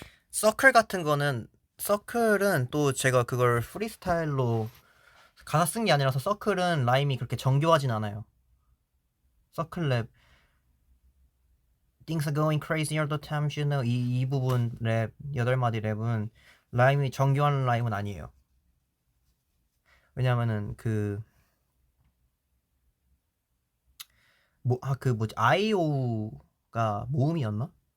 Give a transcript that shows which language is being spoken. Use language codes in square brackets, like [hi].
[ko] 서클 같은 거는, 서클은 또 제가 그걸 프리스타일로 가사 쓴 게 아니라서 서클은 라임이 그렇게 정교하진 않아요. 서클 랩 [en] Things are going crazy all the time, you know. [ko] 이 부분 랩, 8마디 랩은 라임이 정교한 라임은 아니에요. 왜냐면은 그 뭐지, 아이오가 모음이었나?